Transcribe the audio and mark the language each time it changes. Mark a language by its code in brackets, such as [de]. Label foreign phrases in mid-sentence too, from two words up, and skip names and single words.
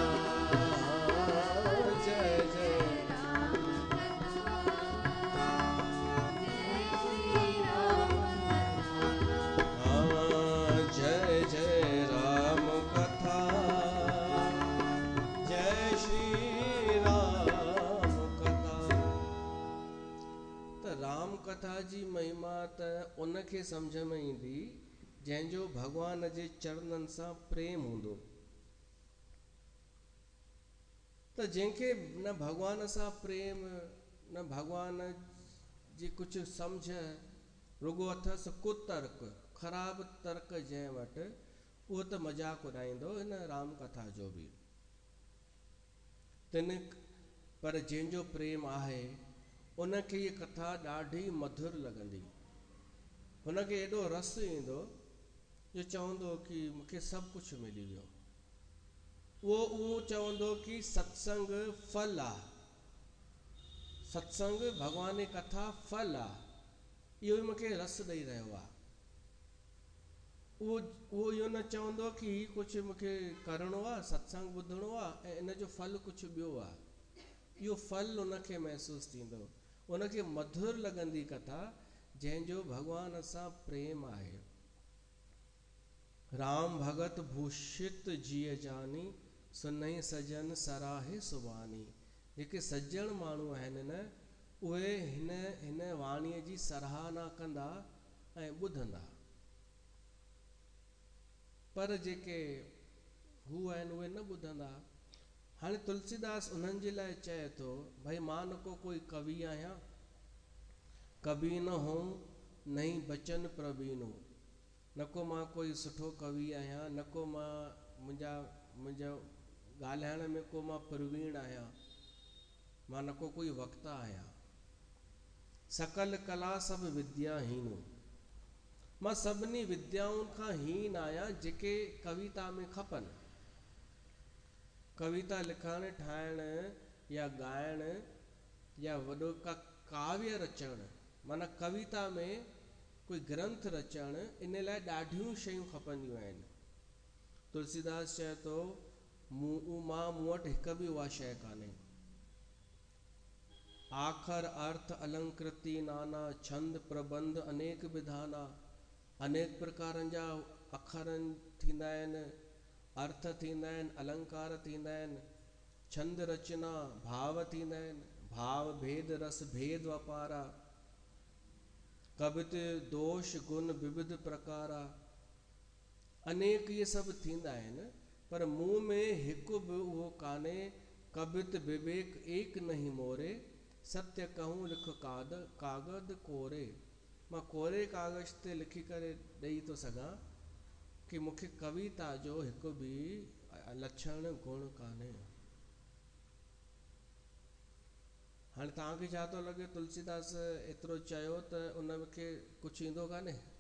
[sd] जय जय जय जय राम कथा जय श्री राम कथा त राम कथा जी महिमा त उनखे सम्झ में ईंदी जंहिंजो भगवान जे चरणनि सां प्रेम हूंदो त जंहिंखे न भगवान सां प्रेम न भगवान जी कुझु सम्झ रुगो अथसि कुतर्क ख़राब तर्क जंहिं वटि उहो त मज़ाक उॾाईंदो हिन राम कथा जो बि तिन पर जंहिंजो प्रेम आहे उनखे इहा कथा ॾाढी मधुर लॻंदी हुनखे एॾो रस ईंदो जो चवंदो कि मूंखे सभु कुझु मिली वियो उहो चवंदो कि सत्संग फल आहे सत्संग भगवान जी कथा फल आहे इहो ई मूंखे रस ॾेई रहियो आहे उहो इहो न चवंदो कि कुझु मूंखे करिणो आहे सत्संग ॿुधणो आहे ऐं इन जो फल कुझु ॿियो आहे इहो फल उनखे महसूसु थींदो उनखे मधुर लॻंदी कथा जंहिंजो भगवान सां प्रेम आहे [awa] राम भगत भूषित जिय जानी सुनई सजन सराहे सुबानी [sd] जेके सज्जण माण्हू आहिनि न उहे हिन वाणीअ जी सराहना कंदा ऐं ॿुधंदा पर जेके हू आहिनि उहे न ॿुधंदा हाणे तुलसीदास उन्हनि जे लाइ चए थो भई मां न को कोई कवि आहियां कवि न [awa] हो नहीं बचन प्रवीणो [sd] न को मां कोई सुठो कवि आहियां न को मां मुंहिंजो ॻाल्हाइण में को मां प्रवीण आहियां मां न को कोई वक्ता आहियां [awa] सकल कला सभु विद्याहीनो [sd] मां सभिनी विद्याउनि खां हीन आहियां जेके कविता में खपनि कविता लिखण ठाहिण या ॻाइण या वॾो काव्य रचण माना कविता में कोई ग्रंथ रचण इन लाइ ॾाढियूं शयूं खपंदियूं आहिनि तुलसीदास चए थो मूं वटि हिकु बि उहा शइ कान्हे [awa] आखर अर्थ अलंकृति नाना छंद प्रबंध अनेक विधाना [sd] अनेक प्रकारनि जा अखरनि थींदा आहिनि, अर्थ थींदा आहिनि, अलंकार थींदा आहिनि, छंद रचना भाव थींदा आहिनि, [awa] भाव भेद रस भेद वापारा, कवित दोष गुण विविध प्रकारा, [sd] अनेक ये सभु थींदा आहिनि। पर मुंह में हिकु बि उहो कान्हे, [awa] कवित विवेक एक नहीं मोरे, सत्य कहूं लिख कागद कोरे। [sd] मां कोरे कागज़ ते लिखी करे ॾेई थो सघां कि मूंखे कविता जो हिकु बि लक्षण गुण कान्हे। हाणे तव्हांखे छा थो लॻे तुलसीदास एतिरो चयो त उनखे कुझु ईंदो कान्हे?